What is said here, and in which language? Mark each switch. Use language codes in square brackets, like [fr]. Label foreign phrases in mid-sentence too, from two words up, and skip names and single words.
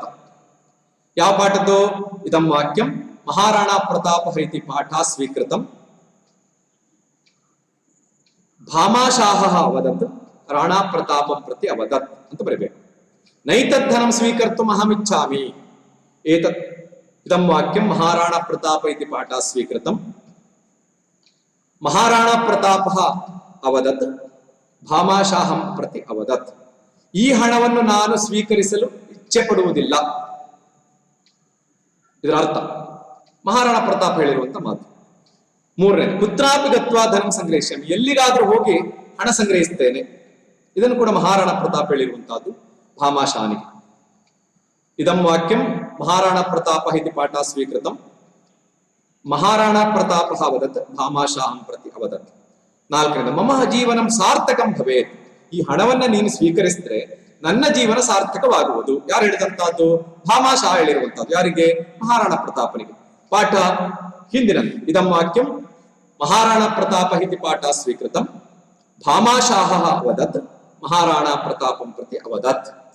[kn] ಯಾವ ಪಾಠದ್ದು? [sa] ಇದಂ ವಾಕ್ಯಂ ಮಹಾರಾಣಾ ಪ್ರತಾಪ ಇತಿ ಪಾಠ ಸ್ವೀಕೃತಂ ಭಾಮಾಶಾಹ ಅವದತ್ ರಾಣಾ ಪ್ರತಾಪಂ ಪ್ರತಿ ಅವದತ್ [kn] ಅಂತ ಬರಬೇಕು. [sa] ನೈತದ್ಧನಂ ಸ್ವೀಕರ್ತು ಅಹಮಿಚ್ಛಾಮಿ. ಏತತ್ ಇದಂ ವಾಕ್ಯಂ ಮಹಾರಾಣಾ ಪ್ರತಾಪ ಇತಿ ಪಾಠ ಸ್ವೀಕೃತಂ ಮಹಾರಾಣಾ ಪ್ರತಾಪ ಅವದತ್ ಭಾಮಾಶಾಹಂ ಪ್ರತಿ ಅವದತ್. [kn] ಈ ಹಣವನ್ನು ನಾನು ಸ್ವೀಕರಿಸಲು ಇಚ್ಛೆ ಪಡುವುದಿಲ್ಲ, ಇದರ ಅರ್ಥ ಮಹಾರಾಣಾ ಪ್ರತಾಪ ಹೇಳಿರುವಂತ ಮಾತು. [sa] ಮೂರನೇದು, ಕುತ್ರಾಪಿ ಗತ್ವಾ ಧನಂ ಸಂಗ್ರಹಿಷ್ಯಾಮಿ. [kn] ಎಲ್ಲಿಗಾದ್ರೂ ಹೋಗಿ ಹಣ ಸಂಗ್ರಹಿಸ್ತೇನೆ. ಇದನ್ನು ಕೂಡ ಮಹಾರಾಣಾ ಪ್ರತಾಪ ಹೇಳಿರುವಂತಹದ್ದು ಭಾಮಾಶಾನಿಗೆ. [sa] ಇದಂ ವಾಕ್ಯಂ ಮಹಾರಾಣಾ ಪ್ರತಾಪ ಇತಿ ಪಾಠ ಸ್ವೀಕೃತಂ ಮಹಾರಾಣಾ ಪ್ರತಾಪ ಅವದತ್ ಭಾಮಾಶಾಹಂ ಪ್ರತಿ ಅವದತ್. [kn] ನಾಲ್ಕನೇದು, [sa] ಮಮ ಜೀವನಂ ಸಾರ್ಥಕಂ ಭವೇತ್. [kn] ಈ ಹಣವನ್ನ ನೀನು ಸ್ವೀಕರಿಸಿದ್ರೆ ನನ್ನ ಜೀವನ ಸಾರ್ಥಕವಾಗುವುದು. ಯಾರು ಹೇಳಿದಂತಹದ್ದು? ಭಾಮಾಶಾಹ ಹೇಳಿರುವಂತಹದ್ದು. ಯಾರಿಗೆ? ಮಹಾರಾಣಾ ಪ್ರತಾಪನಿಗೆ. ಪಾಠ ಹಿಂದಿನಂತೆ [sa] ಇದಂ ವಾಕ್ಯಂ ಮಹಾರಾಣಾ ಪ್ರತಾಪ ಇತಿ ಪಾಠ ಸ್ವೀಕೃತಂ ಭಾಮಾಶಾಹ ಅವದತ್ ಮಹಾರಾಣಾ ಪ್ರತಾಪಂ ಪ್ರತಿ ಅವದತ್.